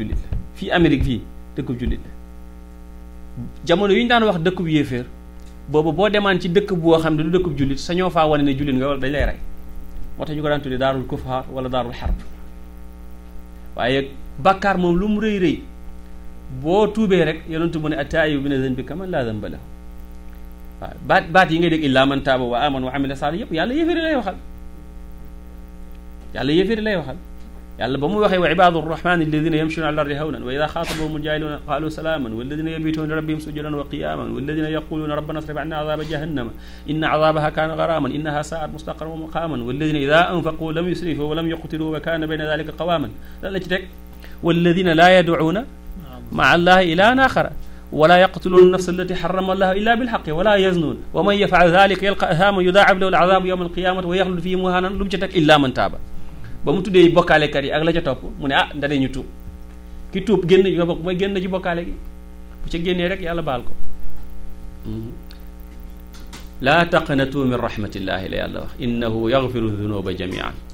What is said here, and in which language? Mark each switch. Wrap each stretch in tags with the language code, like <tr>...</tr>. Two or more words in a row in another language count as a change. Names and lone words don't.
<wo>jullit la fii Amérique fii dëkkub jullit la jamono yu ñu daan wax dëkkub yéeféer boobu boo demaan ci dëkk boo xam ne du dëkkub jullit sañoo faa wane ne jullit nga wala dañ lay rey moo tax ñu ko daan tuddee</wo> <ar>دار الكفار</ar> <wo>wala</wo> <ar>دار الحرب</ar> <wo>waaye bàkkaar moom lu mu rëy rëy boo tuubee rek yonentu mu ne</wo> <ar>التائب من الذنب كمن لا ذنب له</ar> <wo>waaw baat yi ngay dégg</wo> <ar>إلا من تاب و آمن و عمل صالحا</ar> <wo>yëpp yàlla yéeféeri lay waxal yàlla ba mu waxee</wo> <ar>و عباد الرحمن الذين يمشون على الأرض هونا و إذا خاطبهم الجاهلون قالوا سلاما و الذين يبيتون لربهم سجدا و قياما و الذين يقولون ربنا اصرف عنا عذاب جهنم إن عذابها كان غراما إنها ساءت مستقرا و مقاما و الذين إذا أنفقوا لم يسرفوا و لم يقتروا و كان بين ذلك قواما</ar> <wo>lan la ci teg</wo> <ar>و الذين لا يدعون مع الله إلها آخر و لا يقتلون النفس التي حرم الله إلا بالحق و لا يزنون و من يفعل ذلك يلق أثاما يضاعف له العذاب يوم القيامة و يخلد فيه مهانا</ar> <wo>lu mu ci teg</wo> <ar>إلا من تاب</ar> <wo>ba mu tuddee bokkaalekat yi ak la ca topp mu ne ah ndane ñu tuub ki tuub génn nga bokk mooy génn ci bokkaale gi bu ca génnee rek yàlla baal ko</wo> <ar>لا تقنطوا من رحمة الله</ar> <wo>la yàlla wax</wo> <ar>إنه يغفر الذنوب جميعا</ar>